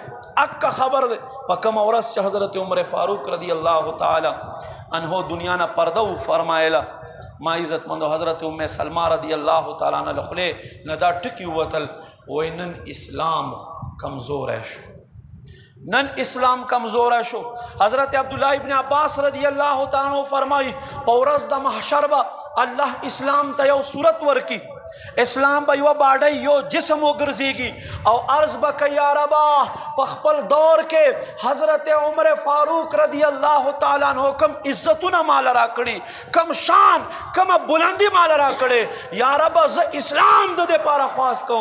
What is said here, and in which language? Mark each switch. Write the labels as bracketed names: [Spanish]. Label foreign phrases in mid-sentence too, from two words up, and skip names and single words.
[Pashto] اکه خبر دی په کومه ورځ چې حضرت عمر فاروق رضی الله تعالی عنه دنیا نه پرده و فرمایله، ما عزتمندو حضرت ام سلمہ رضی الله تعالی عنہ له خولې نه دا ټکي ووتل، وایي نن اسلام کمزوری شو، نن اسلام کمزوری شو. حضرت عبداللہ ابن عباس رضی اللہ تعالیٰ عنہ فرمائی په ورځ د محشر به الله اسلام ته یو صورت ورکی، اسلام به یو باډی یو جسم وګرځېږي او عرض به کوي یا ربا په خپل دور کې حضرت عمر فاروق رضی الله تعالیٰ عنہ کم عزتونه مال راکړي، کم شان کم بلندی مال راکړي، یا ربا زه اسلام د دې پاره خواست کوم.